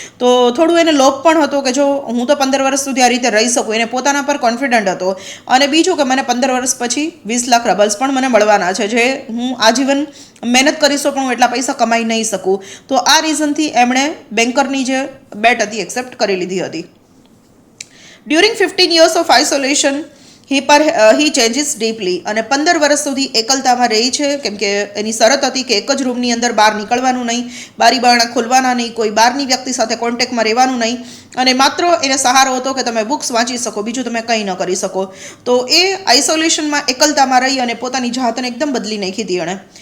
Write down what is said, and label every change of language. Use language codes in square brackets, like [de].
[gu] તો થોડું એને લોભ પણ હતો કે જો હું તો 15 વર્ષ સુધી આ રીતે રહી શકું. એને પોતાના પર કોન્ફિડન્ટ હતો અને બીજું કે મને 15 વર્ષ પછી 20 લાખ રબલ્સ પણ મને મળવાના છે, જે હું આજીવન મહેનત કરીશું પણ હું એટલા પૈસા કમાઈ નહીં શકું. તો આ રીઝનથી એમણે બેન્કરની જે બેટ હતી એક્સેપ્ટ કરી લીધી હતી. [en] During 15 years of isolation, he changes deeply. [gu] અને 15 વર્ષ સુધી એકલતામાં રહી છે કેમ કે એની શરત હતી કે એક જ રૂમની અંદર બહાર નીકળવાનું નહીં, બારી બારણા ખોલવાના નહીં, કોઈ બહારની વ્યક્તિ સાથે કોન્ટેક્ટમાં રહેવાનું નહીં અને માત્ર એને સહારો હતો કે તમે બુક્સ વાંચી શકો, બીજું તમે કંઈ ન કરી શકો. તો એ આઇસોલેશનમાં એકલતામાં રહી અને પોતાની જાતને એકદમ બદલી નાખી હતી એણે.